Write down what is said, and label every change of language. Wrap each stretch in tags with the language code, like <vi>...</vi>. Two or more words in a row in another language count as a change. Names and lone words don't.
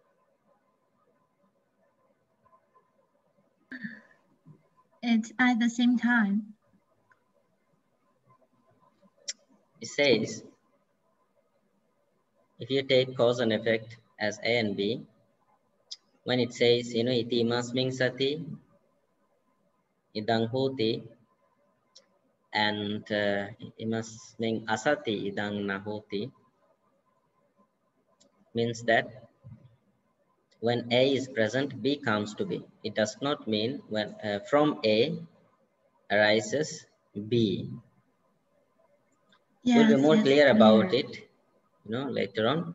<en>It's at the same time. It says, if you take cause and effect as A and B, when it says,</en> <pi>iti masming sati, idang hoti,</pi> <en>and</en> <pi>imas mean asati idang nahoti</pi> <en>means that when A is present, B comes to be. It does not mean when from A arises B. We'll be Yes, more yes, clear about clear. it, later on.</en>